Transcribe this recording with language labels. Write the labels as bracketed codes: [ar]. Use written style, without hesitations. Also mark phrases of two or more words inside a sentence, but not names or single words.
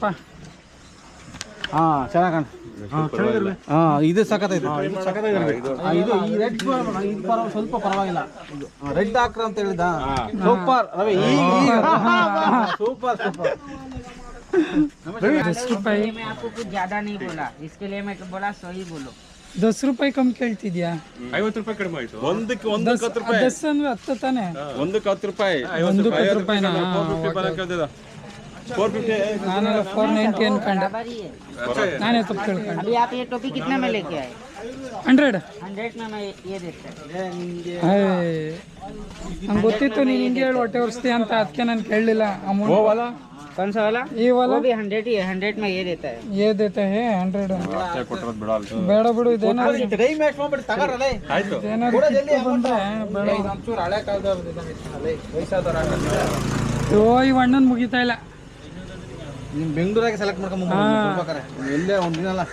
[kn] ಚೆನ್ನಾಗಿ ಕಾಣ್ತದೆ. ಇದು ಸಖತ್ತೈತೆ. ಇದು ಈ ರೆಡ್ ಸ್ವಲ್ಪ ಪರವಾಗಿಲ್ಲ. ರೆಡ್ ಹಾಕ್ರ ಅಂತ ಹೇಳಿದ ಸೂಪರ್ ರವಿ, ಸೂಪರ್ ಸೂಪರ್. 10 ರೂಪಾಯಿ. [hi] मैं आपको कुछ ज्यादा नहीं बोला, इसके लिए मैं बोला सही बोलो. [kn] 10 ರೂಪಾಯಿ ಕಮ್ಮಿ ಕೇಳ್ತಿದ್ಯಾ? 50 ರೂಪಾಯಿ ಕಡಿಮೆ ಆಯ್ತು. ಒಂದಕ್ಕೆ 10 ಅಂದ್ರೆ 10 ತಾನೆ? ಒಂದಕ್ಕೆ 10 ರೂಪಾಯಿ. 10 ರೂಪಾಯಿನಾ? 450. ನಾನೆಲ್ಲ 490 ಅನ್ಕೊಂಡೆ, ನಾನೇ ತಪ್ಪು ತಿಳ್ಕೊಂಡೆ. [hi] अभी आप ये टोपी कितना में लेके आए? 100. 100 में मैं ये देता है. [kn] ನಂಗೆ ಗೊತ್ತಿತ್ತು ನೀನು ಹಿಂಗೆ ಹೇಳಿ ಹೊಟ್ಟೆ ಒರೆಸ್ತೀಯ ಅಂತ, ಅದಕ್ಕೆ ನಾನು ಕೇಳಲಿಲ್ಲ. ಅಮೌಂಟ್ [hi] कौन सा वाला? ये वाला वो भी 100 ही है. 100 में ये देता है. ये देते हैं 100. [kn] ಬೇಡ ಬಿಡು, ಇದೇನಾದ್ರು [en] time waste [kn] ಮಾಡ್ಬಿಟ್ಟು ತಗಾರಲ್ಲೇ. ಏನಾದ್ರು ಕಿತ್ತು ಬಂದ್ರೆ ಬೇಡ. ಒಂಚೂರು ಹಳೆ ಕಾಲದವ್ರದ್ದು ವಯಸ್ಸಾದವ್ರು ಓ, ಈ ಅಣ್ಣನ್ ಮುಗಿತಾ ಇಲ್ಲ. ನಿಮ್ ಬೆಂಗಳೂರಾಗೆ ಸೆಲೆಕ್ಟ್ ಮಾಡ್ಕೊಂಡ್ಬೇಕಾರೆ ಎಲ್ಲೇ ಒಂದಿನ ಅಲ್ಲ.